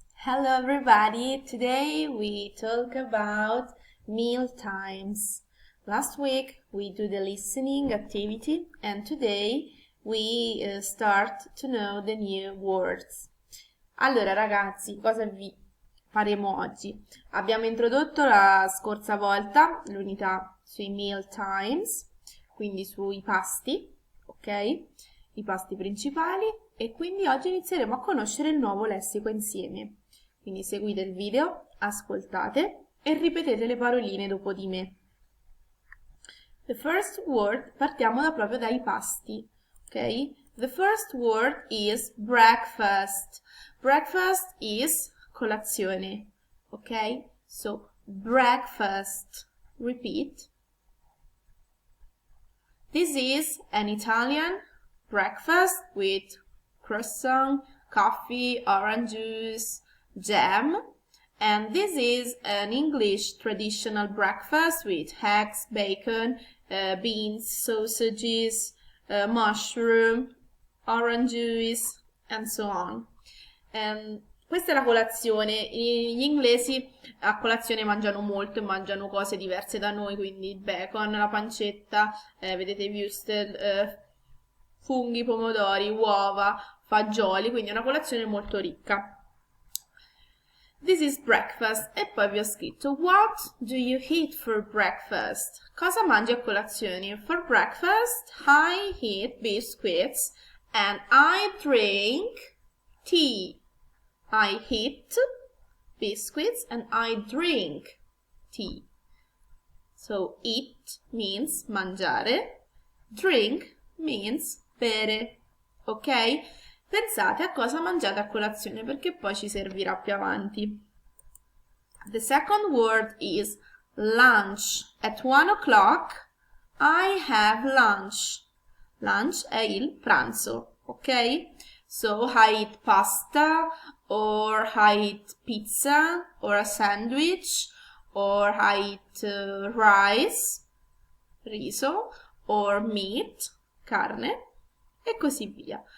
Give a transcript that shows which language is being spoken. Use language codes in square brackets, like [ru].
[en] Hello everybody, today we talk about meal times. Last week we do the listening activity and today we start to know the new words. [it] Allora ragazzi, cosa vi faremo oggi? Abbiamo introdotto la scorsa volta l'unità sui meal times, quindi sui pasti, ok? I pasti principali e quindi oggi inizieremo a conoscere il nuovo lessico insieme. Quindi seguite il video, ascoltate e ripetete le paroline dopo di me. [en] The first word, [it] partiamo proprio dai pasti, ok? [en] The first word is breakfast. Breakfast is colazione, ok? So, breakfast. Repeat. This is an Italian breakfast with croissant, coffee, orange juice, jam, and this is an English traditional breakfast with eggs, bacon, beans, sausages, mushroom, orange juice, and so on. [it] Questa è la colazione. Gli inglesi a colazione mangiano molto e mangiano cose diverse da noi, quindi il bacon, la pancetta, vedete würstel, funghi, pomodori, uova, fagioli, quindi è una colazione molto ricca. [en] This is breakfast. [it] E poi vi ho scritto [en] what do you eat for breakfast? [it] Cosa mangi a colazione? [en] For breakfast I eat biscuits and I drink tea. I eat biscuits and I drink tea. So eat means mangiare, drink means bere, ok? [it] Pensate a cosa mangiate a colazione perché poi ci servirà più avanti. [en] The second word is lunch. At 1 o'clock I have lunch. Lunch [it] è il pranzo, [en] ok? So I eat pasta or I eat pizza or a sandwich or I eat rice, riso, or meat, carne, [it] e così via.